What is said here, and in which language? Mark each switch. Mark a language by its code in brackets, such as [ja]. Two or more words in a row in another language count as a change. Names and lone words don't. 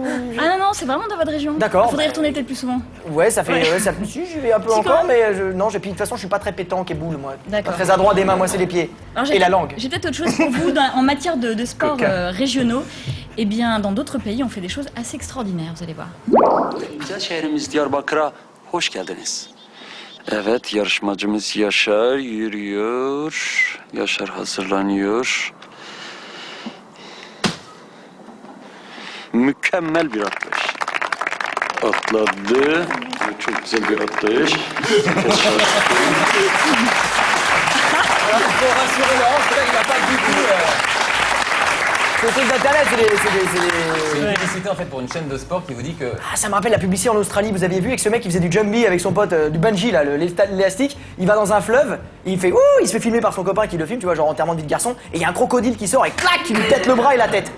[fr] Ah non, c'est vraiment dans votre région. D'accord. Faudrait y retourner peut-être plus souvent. Ouais, ça fait. Ouais, ça... Si, j'y vais un peu Si, encore, quand mais non, puis de toute façon, je suis pas très pétanque et boule, moi. D'accord. Pas très adroit des mains, moi, c'est les pieds. Alors, j'ai Et la peut-être- langue. J'ai peut-être autre chose pour vous en matière de sports régionaux. Eh bien, dans d'autres pays, on fait des choses assez extraordinaires, vous allez voir. [tr] Güzel şehrimiz Diyarbakır'a hoş geldiniz. Evet, yarışmacımız Yaşar yürüyor. Yaşar hazırlanıyor. Mükemmel bir atlayış. Atladı. Çok güzel bir atlayış. [fr] Pour rassurer Laurent, parce que là, il n'a pas du tout. C'est le truc d'internet, c'est des. C'est une publicité en fait pour une chaîne de sport qui vous dit que. Ah, ça me rappelle la publicité en Australie, vous aviez vu avec ce mec qui faisait du jumpy avec son pote, du bungee là, l'élastique, il va dans un fleuve, et il fait ouh, il se fait filmer par son copain qui le filme, tu vois, genre enterrement de vie de garçon, et il y a un crocodile qui sort et clac, qui lui pète le bras et la tête.